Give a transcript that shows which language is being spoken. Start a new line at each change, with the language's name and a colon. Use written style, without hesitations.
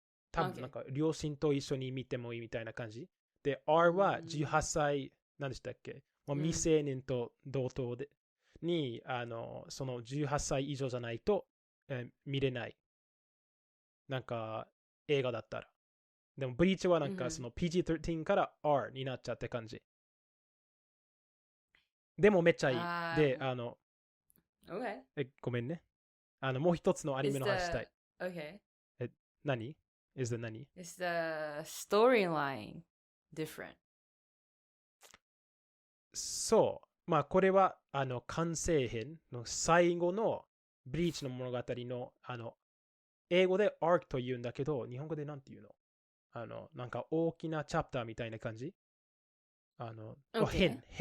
Japanese: 多分なんか両親と一緒に見てもいいみたいな感じで、 R は18歳何でしたっけ、未成年と同等でにその18歳以上じゃないと、見れない、なんか映画だったら。でもブリーチはなんかその PG-13 から R になっちゃって感じ。でもめっちゃいい。で
English: okay.
Japanese: ごめんね。もう一つのアニメの話したい。
English: Okay. 何 Is the 何 Is the storyline different?
Japanese: そう。これは完成編の最後のブリーチの物語の英語で arc と言うんだけど、日本語でなんて言うの？なんか大きなチャプターみたいな感じ。
English: okay.